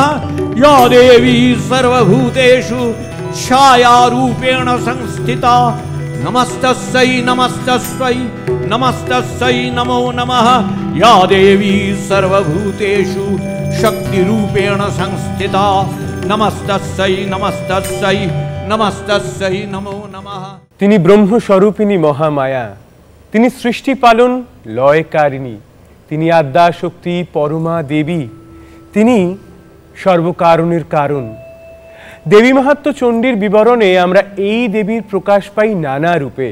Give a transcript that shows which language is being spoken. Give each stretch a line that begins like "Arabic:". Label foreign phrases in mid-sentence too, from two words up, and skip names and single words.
Sanskrit: या देवी सर्वभूतेषु छायारूपेण संस्थिता नमस्तस्यै नमस्तस्यै नमस्तस्यै नमो नमः। या देवी सर्वभूतेषु शक्तिरूपेण संस्थिता नमस्तस्यै नमस्तस्यै नमस्तस्यै नमो नमः।
Bangla: তিনি ব্রহ্মস্বরূপিণী মহামায়া, তিনি সৃষ্টি পালন লয়কারিণী, তিনি আদ্যা শক্তি পরমা দেবী, তিনি সর্বকারণের কারণ। দেবী মাহাত্ম্য চণ্ডীর বিবরণে আমরা এই দেবীর প্রকাশ পাই নানা রূপে।